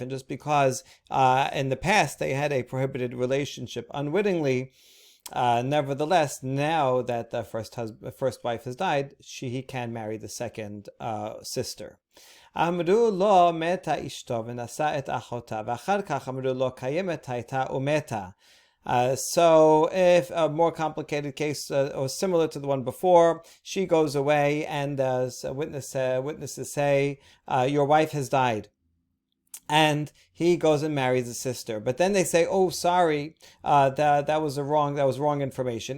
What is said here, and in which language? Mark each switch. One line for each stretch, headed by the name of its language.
English: And just because in the past they had a prohibited relationship unwittingly, nevertheless, now that the first wife has died, he can marry the second sister.
Hebrew: אמרו לו מתה אשתו ונשא את אחותה ואחר כך אמרו לו קיימת הייתה ומתה.
English: So if a more complicated case or similar to the one before, she goes away and witnesses say, your wife has died. And he goes and marries a sister. But then they say, oh, sorry, that was wrong information.